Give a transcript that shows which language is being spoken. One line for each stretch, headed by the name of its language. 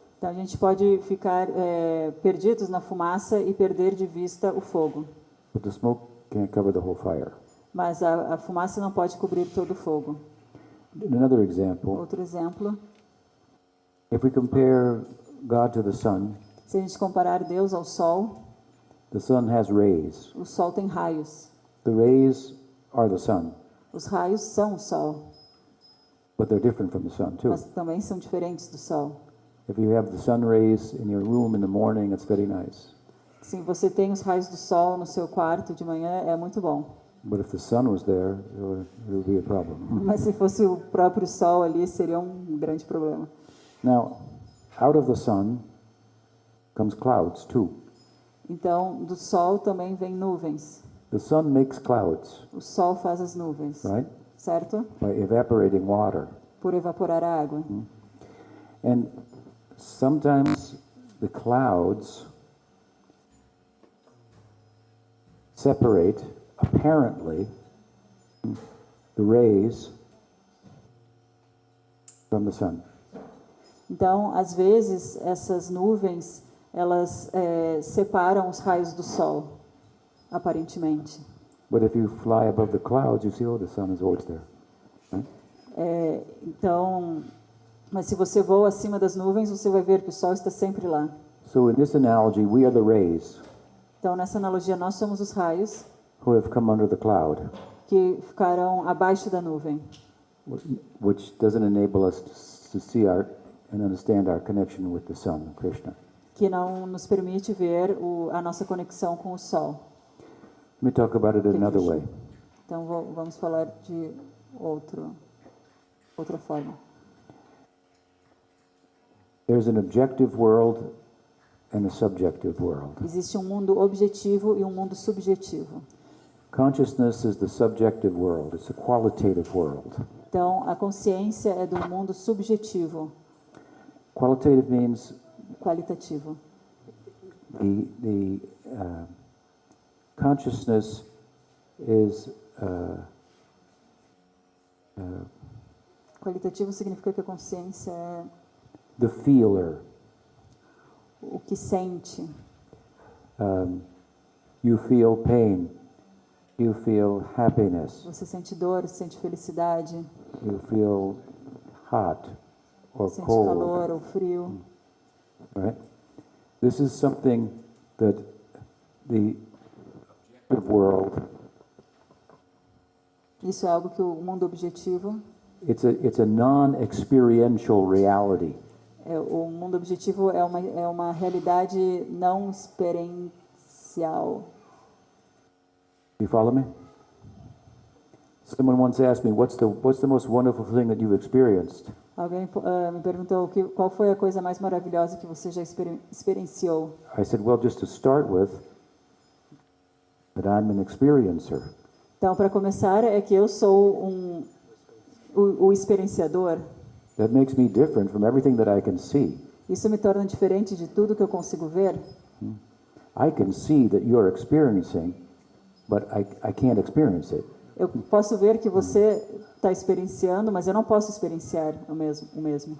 Portuguese: Então a gente pode ficar perdidos na fumaça e perder de vista o fogo.
English: But the smoke can't cover the whole fire.
Portuguese: Mas a fumaça não pode cobrir todo o fogo.
English: Another example,
Portuguese: Outro exemplo,
English: if we compare God to the sun,
Portuguese: se a gente comparar Deus ao Sol,
English: the sun has rays.
Portuguese: o Sol tem raios.
English: The rays are the sun,
Portuguese: Os raios são o Sol,
English: but they're different from the sun too.
Portuguese: mas também são diferentes do Sol.
English: If you have the sun rays in your room in the morning, it's very nice.
Portuguese: Se você tem os raios do Sol no seu quarto de manhã, é muito bom.
English: But if the sun was there, it would be a problem.
Portuguese: Mas se fosse o próprio Sol ali, seria um grande problema.
English: Now, out of the sun comes clouds too.
Portuguese: Então, do Sol também vem nuvens.
English: The sun makes clouds,
Portuguese: O Sol faz as nuvens,
English: right?
Portuguese: certo?
English: By evaporating water.
Portuguese: Por evaporar a água.
English: And sometimes the clouds separate, apparently, the rays from the sun.
Portuguese: Então, às vezes, essas nuvens, elas separam os raios do Sol, aparentemente.
English: But if you fly above the clouds, you see, oh, the sun is always there.
Portuguese: Então, mas se você voa acima das nuvens, você vai ver que o Sol está sempre lá.
English: So in this analogy, we are the rays,
Portuguese: Então, nessa analogia, nós somos os raios,
English: who have come under the cloud,
Portuguese: que ficarão abaixo da nuvem,
English: which doesn't enable us to see and understand our connection with the Son, Krishna.
Portuguese: que não nos permite ver a nossa conexão com o Sol.
English: Let me talk about it another way.
Portuguese: Então vamos falar de outra forma.
English: There's an objective world and a subjective world.
Portuguese: Existe um mundo objetivo e um mundo subjetivo.
English: Consciousness is the subjective world. It's a qualitative world.
Portuguese: Então, a consciência é do mundo subjetivo,
English: Qualitative means
Portuguese: qualitativo.
English: the consciousness is
Portuguese: Qualitativo significa que a consciência é
English: the feeler.
Portuguese: o que sente.
English: You feel pain. You feel happiness.
Portuguese: Você sente dor, você sente felicidade,
English: You feel hot or
Portuguese: sente
English: cold.
Portuguese: calor ou frio.
English: Right? This is something that the objective world,
Portuguese: Isso é algo que o mundo objetivo,
English: it's a non-experiential reality.
Portuguese: o mundo objetivo é uma realidade não experiencial.
English: You follow me? Someone once asked me, what's the most wonderful thing that you've experienced?
Portuguese: Alguém me perguntou qual foi a coisa mais maravilhosa que você já experienciou.
English: I said, well, just to start with, that I'm an experiencer.
Portuguese: Então, para começar, é que eu sou o experienciador.
English: That makes me different from everything that I can see.
Portuguese: Isso me torna diferente de tudo que eu consigo ver.
English: I can see that you're experiencing, but I can't experience it.
Portuguese: Eu posso ver que você está experienciando, mas eu não posso experienciar o mesmo.